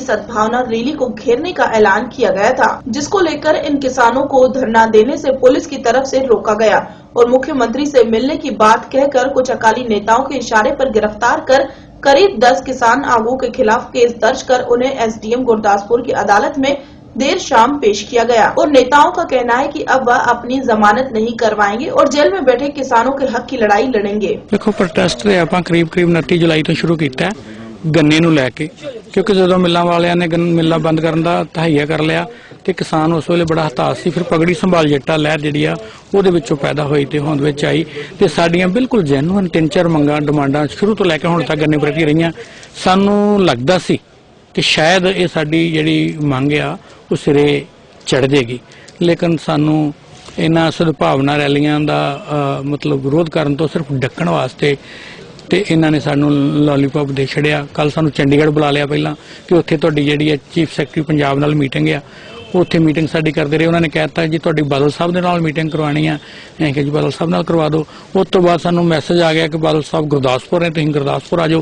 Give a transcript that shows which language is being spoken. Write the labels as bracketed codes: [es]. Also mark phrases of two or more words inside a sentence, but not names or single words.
[hi] सद्भावना रैली को घेरने का ऐलान किया गया था, जिसको लेकर इन किसानों को धरना देने से पुलिस की तरफ से रोका गया और मुख्यमंत्री से मिलने की बात कहकर कुछ अकाली नेताओं के इशारे पर गिरफ्तार कर करीब 10 किसान आगू के खिलाफ केस दर्ज कर उन्हें एसडीएम गुरदासपुर की अदालत में देर शाम पेश किया गया और नेताओं का कहना है कि अब वह अपनी जमानत नहीं करवाएंगे और जेल में बैठे किसानों के हक की लड़ाई लड़ेंगे। [pa] ਦੇਖੋ ਪ੍ਰੋਟੈਸਟ ਆਪਾਂ ਕਰੀਬ 29 ਜੁਲਾਈ ਤੋਂ ਸ਼ੁਰੂ ਕੀਤਾ ਗੰਨੇ ਨੂੰ ਲੈ ਕੇ, ਕਿਉਂਕਿ ਜਦੋਂ ਮਿੱਲਾਂ ਵਾਲਿਆਂ ਨੇ ਮਿੱਲਾਂ ਬੰਦ ਕਰਨ ਦਾ ਤਹਈਆ ਕਰ ਲਿਆ ਤੇ ਕਿਸਾਨ ਉਸ ਵੇਲੇ ਬੜਾ ਹਤਾਸ਼ ਸੀ। ਫਿਰ ਪਗੜੀ ਸੰਭਾਲ ਜੱਟਾ ਲਹਿਰ ਜਿਹੜੀ ਆ ਉਹਦੇ ਵਿੱਚੋਂ ਪੈਦਾ ਹੋਈ ਤੇ ਹੋਂਦ ਵਿੱਚ ਆਈ ਤੇ ਸਾਡੀਆਂ ਬਿਲਕੁਲ ਜੈਨੂਇਨ 3-4 ਮੰਗਾਂ ਡਿਮਾਂਡਾਂ ਸ਼ੁਰੂ ਤੋਂ ਲੈ ਕੇ ਹੁਣ ਤੱਕ ਗੰਨੇ ਪ੍ਰਤੀ ਰਹੀਆਂ। ਸਾਨੂੰ ਲੱਗਦਾ ਸੀ [hi] कि शायद ये [pa] ਸਾਡੀ ਜਿਹੜੀ ਮੰਗ ਆ [hi] वो सिरे चढ़ जाएगी, लेकिन [pa] ਸਾਨੂੰ ਇਹਨਾਂ ਸਦਭਾਵਨਾ ਰੈਲੀਆਂ ਦਾ ਮਤਲਬ ਵਿਰੋਧ ਕਰਨ ਤੋ ਸਿਰਫ ਡਕਣ ਵਾਸਤੇ ਤੇ ਇਹਨਾਂ ਨੇ ਸਾਨੂੰ ਲੋਲੀਪੌਪ ਦੇ ਛੜਿਆ। ਕੱਲ ਸਾਨੂੰ ਚੰਡੀਗੜ੍ਹ ਬੁਲਾ ਲਿਆ ਪਹਿਲਾਂ ਕਿ ਉੱਥੇ ਤੁਹਾਡੀ ਜਿਹੜੀ ਹੈ [en] chief secretary [pa] ਪੰਜਾਬ ਨਾਲ ਮੀਟਿੰਗ ਆ, ਉੱਥੇ ਮੀਟਿੰਗ ਸਾਡੀ ਕਰਦੇ ਰਹੇ। ਉਹਨਾਂ ਨੇ ਕਹਿ ਦਿੱਤਾ ਜੀ ਤੁਹਾਡੀ ਬਾਦਲ ਸਾਹਿਬ ਦੇ ਨਾਲ ਮੀਟਿੰਗ ਕਰਵਾਉਣੀ ਆ। ਅਸੀਂ ਕਿਹਾ ਜੀ ਬਾਦਲ ਸਾਹਿਬ ਨਾਲ ਕਰਵਾ ਦਿਓ। ਉਸ ਤੋਂ ਬਾਅਦ ਸਾਨੂੰ ਮੈਸੇਜ ਆ ਗਿਆ ਕਿ ਬਾਦਲ ਸਾਹਿਬ ਗੁਰਦਾਸਪੁਰ ਨੇ, ਤੁਸੀਂ ਗੁਰਦਾਸਪੁਰ ਆ ਜਾਓ।